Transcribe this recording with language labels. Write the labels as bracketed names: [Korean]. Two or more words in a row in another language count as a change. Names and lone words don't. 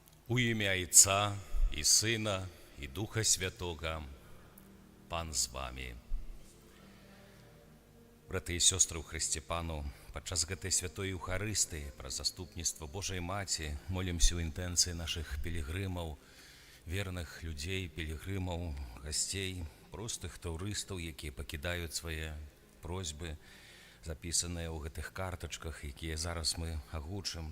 [Ukrainian] У імя Отца і Сина, і Духа Святого, Пан з вами. [Belarusian] Брати і сёстры ў Хрысце Пану, падчас гэтай святой Еўхарыстыі пра заступніцтва Божай Маці молімся ў інтэнцыі нашых пілігрымаў, верных людзей, пілігрымаў, гасцей, простых турыстаў, якія пакідаюць свае просьбы, запісаныя ў гэтых картачках, якія зараз мы агучым.